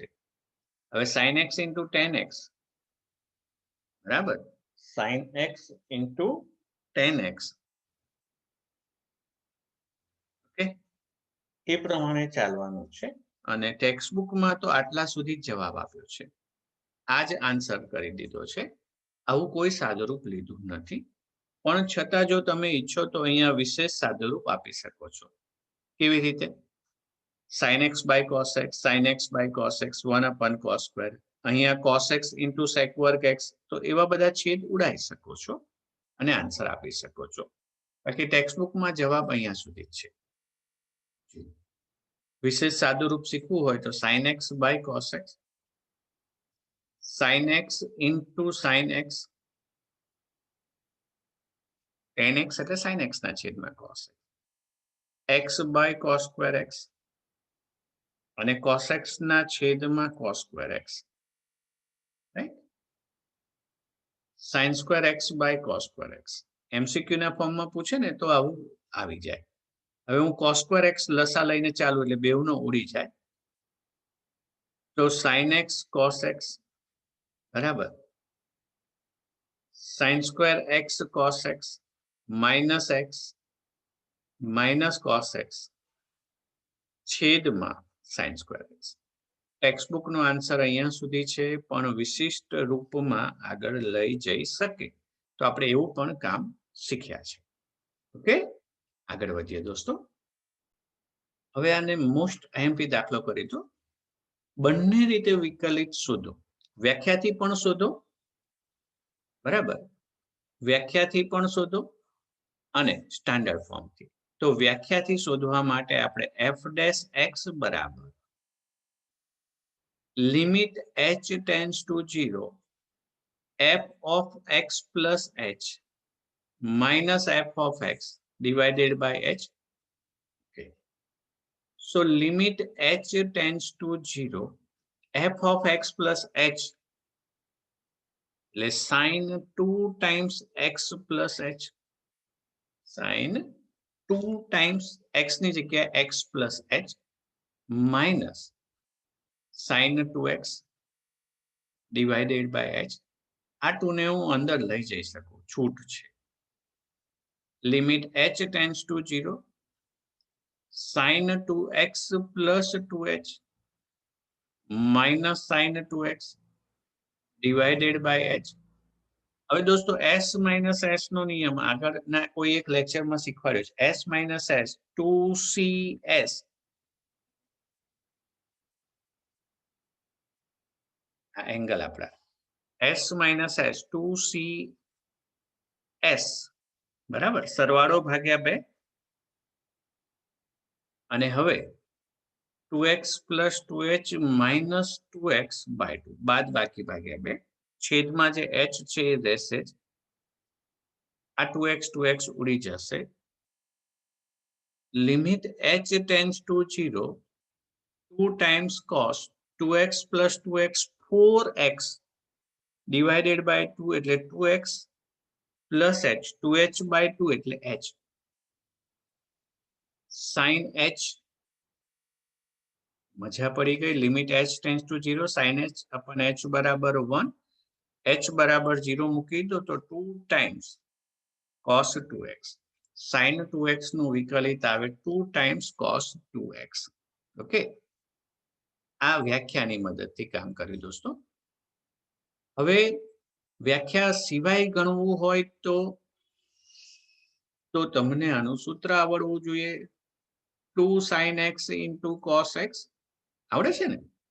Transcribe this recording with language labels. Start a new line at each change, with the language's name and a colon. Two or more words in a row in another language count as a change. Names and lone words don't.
Gujarati: હવે
English: sin x into tan x
Gujarati: બરાબર,
English: sin x into tan x
Gujarati: ઓકે, એ પ્રમાણે ચાલવાનું છે. અને
English: text bookમાં
Gujarati: તો આટલા સુધી જ જવાબ આપ્યો છે, આ જ આન્સર કરી દીધો છે. આવું કોઈ સાદુરૂપ લીધું નથી, પણ છતાં જો તમે ઈચ્છો તો અહીંયા વિશેષ સાદુરૂપ આપી શકો છો. કેવી રીતે?
English: sin x by cos x, sin x by cos x 1 upon cos square,
Gujarati: અહીંયા
English: cos x into sec
Gujarati: વર્ગ x, તો એવા બધા છેદ ઉડાઈ શકો છો અને આન્સર આપી શકો છો. બાકી
English: text bookમાં
Gujarati: જવાબ અહીંયા સુધી જ છે. વિશેષ સાદુરૂપ શીખવું હોય તો
English: sin x by cos x, sin x into sin x, tan x
Gujarati: એટલે sin x ના છેદમાં cos x,
English: x by cos square x
Gujarati: અને cos x ના છેદમાં
English: cos square x, right? sin square x by cos square x.
Gujarati: MCQ ના ફોર્મમાં પૂછે ને તો આવું આવી જાય. હવે હું
English: cos square x
Gujarati: લસા લઈને ચાલુ એટલે બેવનો ઉડી જાય.
English: તો sin x cos x બરાબર sin square x cos x minus x minus cos x છેદમાં sin square x. text bookનો
Gujarati: આન્સર અહીંયા સુધી છે, પણ વિશિષ્ટ રૂપમાં આગળ લઈ જઈ શકે તો આપણે એવું પણ કામ શીખ્યા છે. ઓકે, આગળ વધીએ દોસ્તો. હવે આને
English: most IMP
Gujarati: દાખલો કરી દો. બંને રીતે વિકલિત શોધો, વ્યાખ્યાથી પણ શોધો બરાબર, વ્યાખ્યાથી પણ શોધો અને
English: standard formથી.
Gujarati: તો વ્યાખ્યાથી શોધવા માટે આપણે
English: f dash x બરાબર limit h tends to 0 f of x plus h minus f of x divided by h. Okay, so limit h tends to 0 f of x plus h, let's sin 2 times x plus h, sin 2 times x
Gujarati: ની જગ્યાએ
English: x plus h minus sin 2x divided by h.
Gujarati: આ 2 ને હું અંદર લઈ જઈ શકું, છૂટ છે.
English: લિમિટ h tends to 0 sin 2x plus 2h minus sin 2x divided by h.
Gujarati: હવે દોસ્તો
English: s minus s
Gujarati: નો નિયમ આગળના કોઈ એક લેક્ચરમાં શીખવાડ્યો છે.
English: s minus s 2cs
Gujarati: આ એંગલ આપણા
English: s minus s 2cs
Gujarati: બરાબર, સરવાળો ભાગ્યા 2 અને હવે
English: 2x plus 2h minus 2x by 2
Gujarati: બાદ બાકી ભાગ્યા 2 છેદમાં જે h છે એ રહેશે જ. આ 2x ઉડી જશે.
English: limit h tends to 0 2 times cos 2x plus 2x 4x divided by 2 એટલે 2x plus h 2h by 2 એટલે h sin h
Gujarati: મજા પડી ગઈ.
English: limit h tends to 0 sin h upon h બરાબર 1 h બરાબર 0
Gujarati: મૂકી દો તો
English: 2 times cos 2x sin 2x
Gujarati: નું વિકલિત આવે
English: 2 times cos 2x.
Gujarati: ઓકે, આ વ્યાખ્યાની મદદથી કામ કર્યું દોસ્તો. હવે વ્યાખ્યા સિવાય ગણવું હોય તો તમને આનું સૂત્ર આવડવું જોઈએ.
English: 2 sin x into cos x
Gujarati: આવડે છે ને?